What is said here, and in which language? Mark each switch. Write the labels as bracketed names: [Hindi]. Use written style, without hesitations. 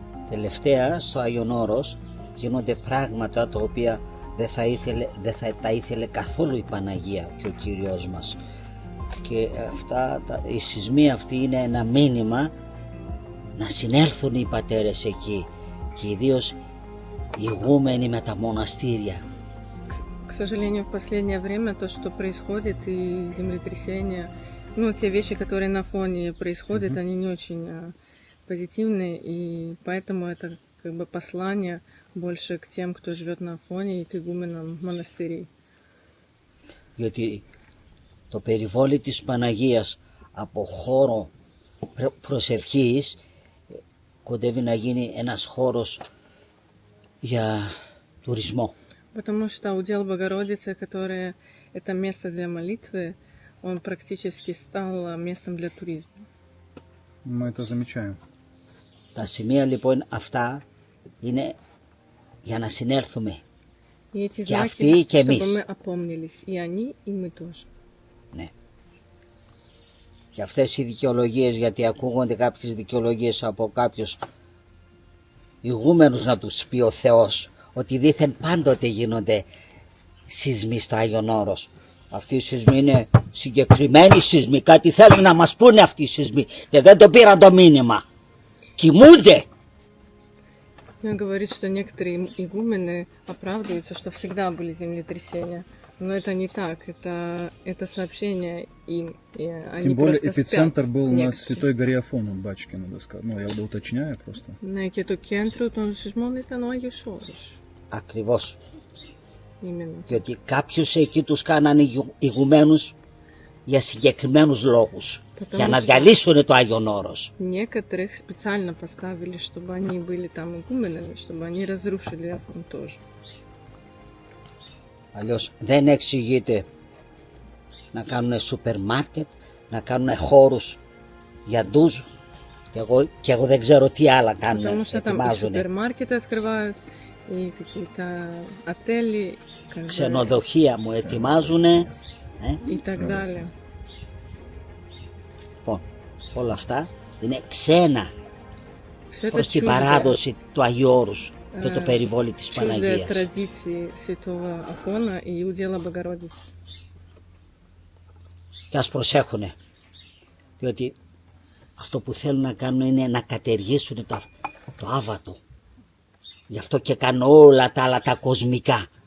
[Greek] Τελευταία στο Άγιον Όρος γίνονται πράγματα τα οποία δεν θα τα ήθελε καθόλου η Παναγία και ο Κύριος μας. Και οι σεισμοί αυτοί είναι ένα μήνυμα να συνέλθουν οι πατέρες εκεί και ιδίως ηγούμενοι με τα μοναστήρια. [Russian] К сожалению, в последнее время то, что происходит, и землетрясения, те вещи, которые на фоне происходят, они не очень позитивные, и поэтому это как бы послание больше к тем, кто живет на фоне, и к игуменам монастырей. [Greek] Διότι το περιβόλι της Παναγίας από χώρο προσευχής κοντεύει να γίνει ένας χώρος για τουρισμό. [Russian] Потому что удел Богородицы, которое это место для молитвы, он практически стал местом для туризма. Мы это замечаем. [Greek] Τα σημεία λοιπόν αυτά είναι για να συνέλθουμε. Και αυτοί και εμείς. [Russian] Чтобы мы опомнились, и они, и мы тоже. [Greek] Ναι. Και αυτές οι δικαιολογίες, γιατί ακούγονται κάποιες δικαιολογίες από κάποιους ηγούμενους να τους πει ο Θεός ότι δήθεν πάντοτε γίνονται σεισμοί στο Άγιον Όρος. Αυτοί οι σεισμοί είναι συγκεκριμένοι σεισμοί, κάτι θέλουν να μας πούνε αυτοί οι σεισμοί και δεν το πήραν το μήνυμα. Κοιμούνται. [Russian] Он говорит, что некоторые игумены оправдываются, что всегда были землетрясения. Но это не так, это сообщение им, и они Тем более просто эпицентр спят, был некоторые. на Святой горе Афон, батюшки, надо сказать. Ну, я уточняю просто. [Greek] Ναι, και το κέντρο των σεισμών ήταν ο Άγιος Όρος. Ακριβώς. [Russian] Именно. [Greek] Διότι κάποιους εκεί τους κάνανε ηγουμένους για συγκεκριμένους λόγους. Για να διαλύσουν το Άγιον Όρος. [Russian] Некоторых специально поставили, чтобы они были там игуменами, чтобы они разрушили Афон тоже. [Greek] Αλλιώς δεν εξηγείται να κάνουν σούπερ μάρκετ, να κάνουν χώρους για ντουζ και εγώ δεν ξέρω τι άλλα κάνουν, [Russian] Потому что там и супермаркеты открывают, и какие-то отели, [Greek] ξενοδοχεία μου ετοιμάζουν [Russian] и так далее. [Greek] Λοιπόν, όλα αυτά είναι ξένα προς την παράδοση του Αγίου Όρους και το περιβόλι της Παναγίας. [Russian] Традиции Святого Афона и удела Богородицы. [Greek] Και ας προσέχουνε, διότι αυτό που θέλουν να κάνουν είναι να κατεργήσουν το άβατο. Γι' αυτό και κάνουν όλα τα άλλα τα κοσμικά.